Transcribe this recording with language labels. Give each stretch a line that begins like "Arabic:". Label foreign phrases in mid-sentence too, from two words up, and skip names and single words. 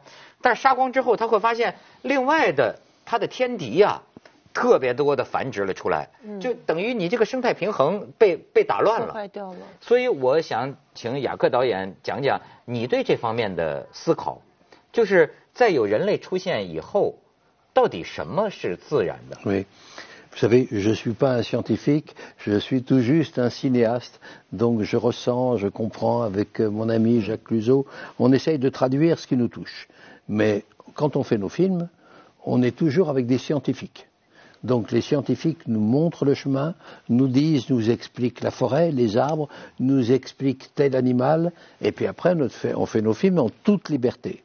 Chinese: 但是杀光之后，他会发现另外的它的天敌特别多的繁殖了出来，就等于你这个生态平衡被打乱了，坏掉了。所以我想请雅克导演讲讲你对这方面的思考，就是在有人类出现以后，到底什么是自然的？
French: Oui. Vous savez, je ne suis pas un scientifique, je suis tout juste un cinéaste, donc je ressens, je comprends avec mon ami Jacques Cluzot, on essaye de traduire ce qui nous touche. Mais quand on fait nos films, on est toujours avec des scientifiques. Donc les scientifiques nous montrent le chemin, nous disent, nous expliquent la forêt, les arbres, nous expliquent tel animal, et puis après on fait nos films en toute liberté.